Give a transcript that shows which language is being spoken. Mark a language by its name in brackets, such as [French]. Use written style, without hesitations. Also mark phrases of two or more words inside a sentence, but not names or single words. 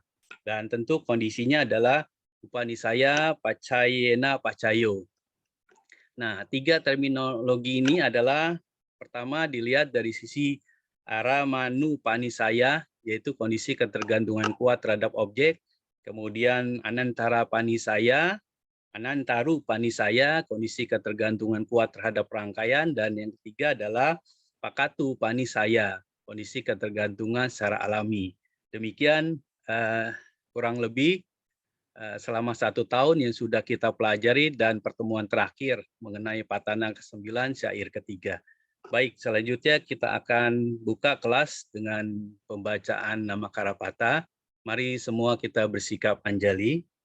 [Indonesian] Dan tentu kondisinya adalah [Pali] upanisaya pacayena pacayo. [Indonesian] Nah, 3 terminologi ini adalah pertama dilihat dari sisi [Pali] aramanu panisaya, [Indonesian] yaitu kondisi ketergantungan kuat terhadap objek. [Pali] Kemudian anantara panisaya, anantaru panisaya, [Indonesian] kondisi ketergantungan kuat terhadap rangkaian. Dan yang ketiga adalah [Pali] pakatu panisaya, [Indonesian] kondisi ketergantungan secara alami. Demikian kurang lebih selama 1 tahun yang sudah kita pelajari, dan pertemuan terakhir mengenai patana ke-9 syair ketiga. Baik, selanjutnya kita akan buka kelas dengan pembacaan nama Karapata. Mari semua kita bersikap anjali.